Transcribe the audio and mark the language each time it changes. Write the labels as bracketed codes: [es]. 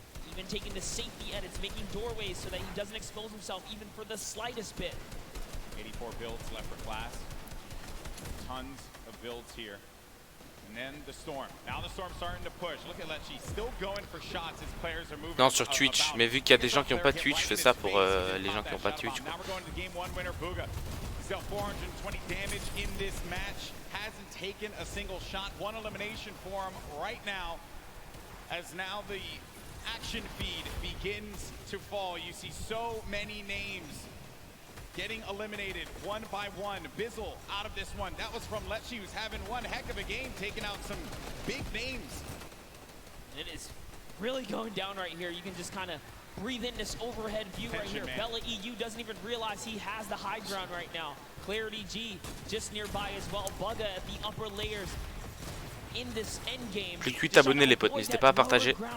[en] Even taking the safety edits, making doorways so that he doesn't expose himself even for the slightest bit. 84 builds left for Class. Tons of builds here. And then the Storm. Now the Storm starting to push. Look at Letchy still going for shots as players are moving. [fr] Non, sur Twitch, mais vu qu'il y a des gens qui n'ont pas Twitch, je fais ça pour les gens qui n'ont pas Twitch. [en] Now we're going to the game 1 winner, Booga. He's got 420 damage in this match. Hasn't taken a single shot. 1 elimination for him right now. As now the action feed begins to fall. You see so many names getting eliminated one by one. Bizzle out of this one. That was from Letchy, who's having one heck of a game, taking out some big names. It is really going down right here. You can just kind of breathe in this overhead view right here. Man. Bella EU doesn't even realize he has the high ground right now. Clarity G just nearby as well. Bugga at the upper layers. In this end game, [fr] Plus de 8 abonnés les potes, n'hésitez pas à partager.